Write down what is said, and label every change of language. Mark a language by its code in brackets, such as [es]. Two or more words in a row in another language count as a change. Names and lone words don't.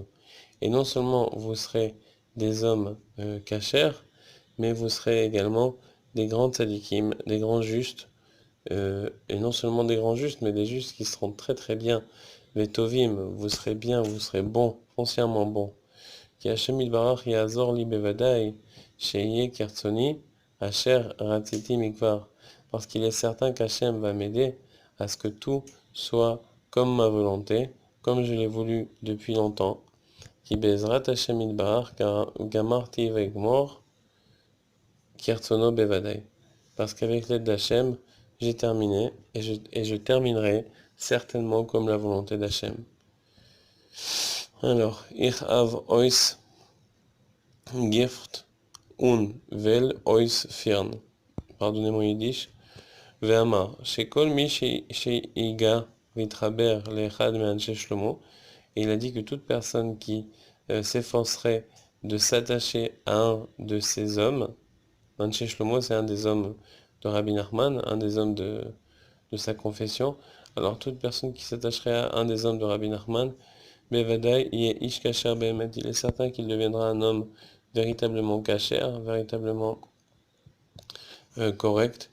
[fr] Et non seulement vous serez des hommes kashers, mais vous serez également des grands tzadikim, des grands justes, et non seulement des grands justes, mais des justes qui seront très très bien. Vetovim, vous serez bien, vous serez bons, foncièrement bons. [he] כי השם יתברך יעזור לי בודאי, שיהיה כרצוני, אשר רציתי מכבר. [fr] Parce qu'il est certain qu'Hachem va m'aider à ce que tout soit comme ma volonté, comme je l'ai voulu depuis longtemps. [he] כי בעזרת השם יתברך גמרתי ואגמור כרצונו בודאי. [fr] Parce qu'avec l'aide d'Hachem, j'ai terminé et je terminerai certainement comme la volonté d'Hachem. [yi] Alors, איך האב אויס גיפט און וועל אויס פירן. [fr] Pardonnez mon yiddish. [he] ואמר, שכל מי שיגע ויתחבר לאחד מאנשי שלמה. [fr] Et il a dit que toute personne qui s'efforcerait de s'attacher à un de ces hommes, [he] אנשי שלמה, [fr] c'est un des hommes de Rabbi Nachman, un des hommes de sa confession. Alors toute personne qui s'attacherait à un des hommes de Rabbi Nachman, [he] בודאי, איש כשר באמת, [fr] il est certain qu'il deviendra un homme véritablement kasher, véritablement correct.